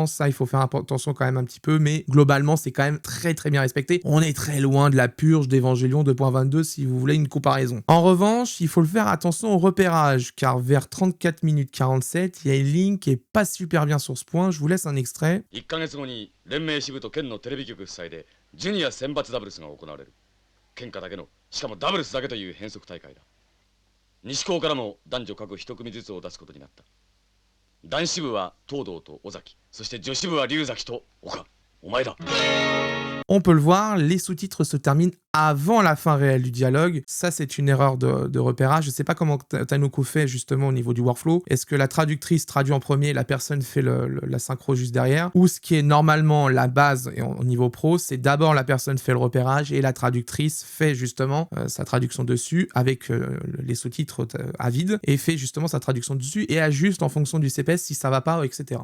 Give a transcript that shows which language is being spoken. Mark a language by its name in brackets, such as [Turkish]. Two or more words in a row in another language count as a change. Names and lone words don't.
[French] Ça, il faut faire attention quand même un petit peu, mais globalement, c'est quand même très très bien respecté. On est très loin de la purge d'Evangelion 2.22 si vous voulez une comparaison. En revanche, il faut le faire attention au repérage, car vers 34 minutes 47, il y a une ligne qui est pas super bien sur ce point. Je vous laisse un extrait. [Japanese] 1 ヶ月後に連盟支部と県のテレビ局主催でジュニア選抜ダブルスが行われる。県下だけの、しかもダブルスだけという変則大会だ。西高からも男女各一組ずつを出すことになった。男子部は東堂と尾崎、そして女子部は龍崎と岡。お前だ。 [French] On peut le voir, les sous-titres se terminent avant la fin réelle du dialogue. Ça, c'est une erreur de repérage. Je sais pas comment Tanuko fait justement au niveau du workflow. Est-ce que la traductrice traduit en premier, la personne fait la synchro juste derrière? Ou ce qui est normalement la base et au niveau pro, c'est d'abord la personne fait le repérage et la traductrice fait justement sa traduction dessus avec les sous-titres à vide et fait justement sa traduction dessus et ajuste en fonction du CPS si ça va pas, etc.